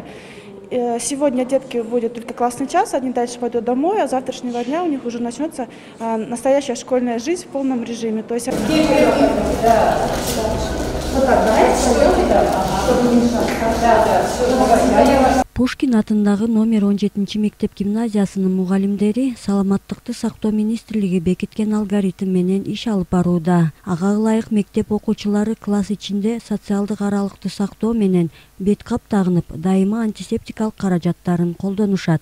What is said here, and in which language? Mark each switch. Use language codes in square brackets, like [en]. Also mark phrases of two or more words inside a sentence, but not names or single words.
[ru] Сегодня детки будет только классный час, они дальше пойдут домой, а с завтрашнего дня у них уже начнется настоящая школьная жизнь в полном режиме. То есть... [ky] Пушкин атындагы номер 17 мектеп гимназиясынын мугалимдери саламаттыкты сактоо министрлиги бекиткен алгоритм менен иш алып барууда. Ага ылайык мектеп окуучулары класс ичинде социалдык аралыкты сактоо менен бет кап тагынып, дайыма антисептикалык каражаттарын колдонушат.